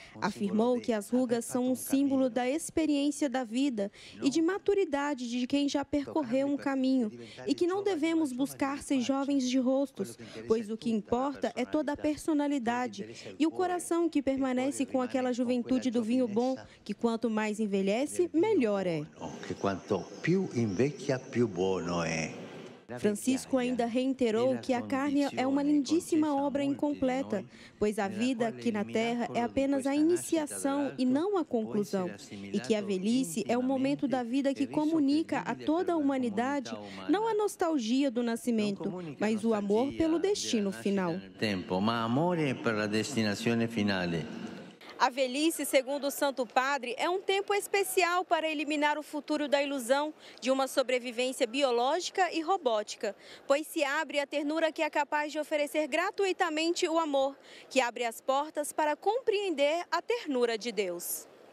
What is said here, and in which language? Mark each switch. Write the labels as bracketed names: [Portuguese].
[Portuguese] Afirmou que as rugas são um símbolo da experiência da vida e de maturidade de quem já percorreu um caminho e que não devemos buscar ser jovens de rostos, pois o que importa é toda a personalidade e o coração que permanece com aquela juventude do vinho bom, que quanto mais envelhece, melhor é. [Italian] Que quanto più invecchia, più buono é. [Portuguese] Francisco ainda reiterou que a carne é uma lindíssima obra incompleta, pois a vida aqui na Terra é apenas a iniciação e não a conclusão, e que a velhice é o momento da vida que comunica a toda a humanidade não a nostalgia do nascimento, mas o amor pelo destino final. [Italian] Ma amore per la destinazione finale. [Portuguese] A velhice, segundo o Santo Padre, é um tempo especial para eliminar o futuro da ilusão de uma sobrevivência biológica e robótica, pois se abre a ternura que é capaz de oferecer gratuitamente o amor, que abre as portas para compreender a ternura de Deus.